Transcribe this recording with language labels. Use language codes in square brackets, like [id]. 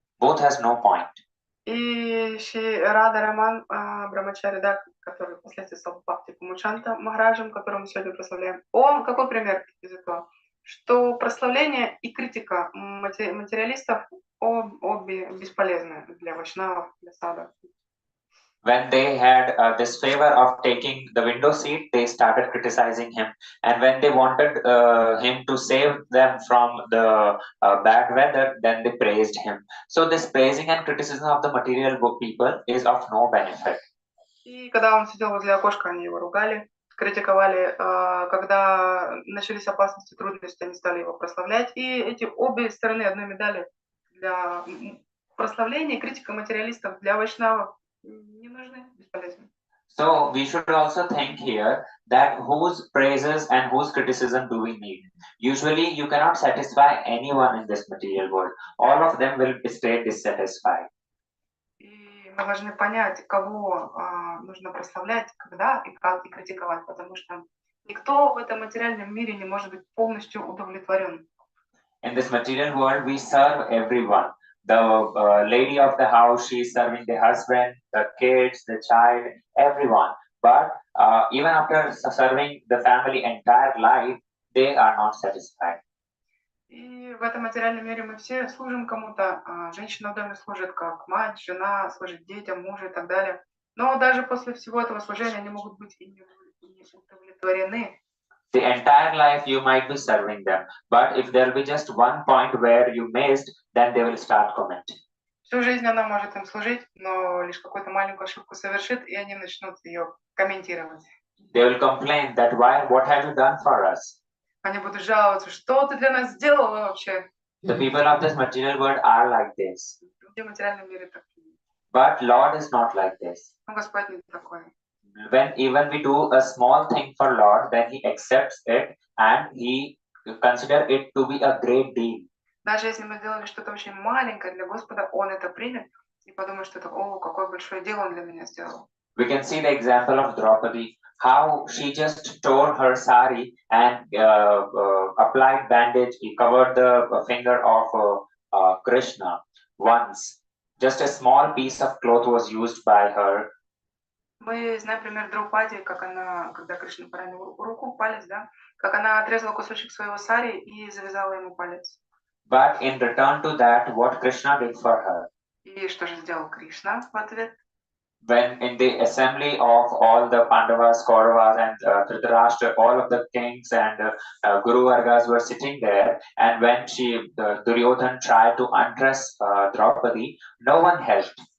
[en] Both has no point. [ru] И Шри Радхараман Брахмачари, да, который впоследствии стал Бхакти-Кумуд Санта Махараджем, которого мы сегодня прославляем, он какой пример из этого? Что прославление и критика материалистов обе бесполезны для вайшнавов, для садов. [en] When they had this favor of taking the window seat, they started criticizing him. And when they wanted him to save them from the bad weather, then they praised him. So this praising and criticism of the material people is of no benefit. [ru] И когда он сидел возле окошка, они его ругали, критиковали. Когда начались опасности, трудности, они стали его прославлять. И эти обе стороны одной медали для прославления и критика материалистов для вайшнавов не нужны, бесполезны. [en] So we should also think here that whose praises and whose criticism do we need? Usually you cannot satisfy anyone in this material world. All of them will stay dissatisfied. [ru] И мы должны понять, кого нужно прославлять, когда и как, и критиковать, потому что никто в этом материальном мире не может быть полностью удовлетворен. [en] In this material world, we serve everyone. The lady of the house, she is serving the husband, the kids, the child, everyone. But even after serving the family entire life, they are not satisfied. [ru] И в этом материальном мире мы все служим кому-то. Женщина в доме служит как мать, жена служит детям, мужу и так далее. Но даже после всего этого служения они могут быть и не удовлетворены. [en] The entire life you might be serving them, but if there will be just one point where you missed, then they will start commenting. [ru] Всю жизнь она может им служить, но лишь какую-то маленькую ошибку совершит, и они начнут ее комментировать. [en] They will complain that what have you done for us? [ru] Они будут жаловаться, что ты для нас сделала вообще? [en] The people of this material world are like this. [ru] Люди в материальном мире такие. [en] But Lord is not like this. [ru] Но Господь не такой. [en] When even we do a small thing for Lord, then He accepts it and He consider it to be a great deal. [ru] Даже если мы сделали что-то очень маленькое для Господа, Он это примет и подумает, что это, о, какое большое дело Он для меня сделал. [en] We can see the example of Draupadi, how she just tore her sari and applied bandage, he covered the finger of Krishna once. Just a small piece of cloth was used by her. [ru] Мы знаем пример Драупади, как она, когда Кришна поранил руку, палец, да, как она отрезала кусочек своего сари и завязала ему палец. [en] But in return to that, what Krishna did for her? [ru] И что же сделал Кришна в ответ? [en] When in the assembly of all the Pandavas, Kauravas and Dhritarashtra, all of the kings and Guru Vargas were sitting there, and when Duryodhan tried to undress Draupadi, no one helped.